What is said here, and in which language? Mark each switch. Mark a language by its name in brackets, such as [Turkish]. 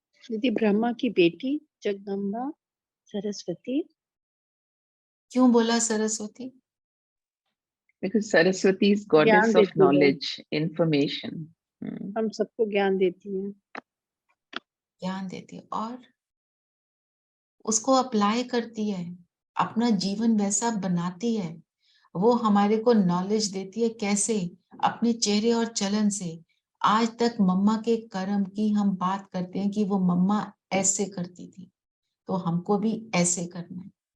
[Hindi] दीदी ब्रह्मा की बेटी जगदम्बा सरस्वती। क्यों बोला Saraswati? [English] Because Saraswati is goddess of knowledge, information. [Hindi] हम सबको ज्ञान देती हैं। ज्ञान देती है और उसको अप्लाई करती है, अपना जीवन वैसा बनाती है। वो हमारे को नॉलेज देती है, कैसे? अपने चेहरे और चलन से। आज तक मम्मा के कर्म की हम बात करते हैं कि वो मम्मा ऐसे करती थी, तो हमको भी ऐसे करना है।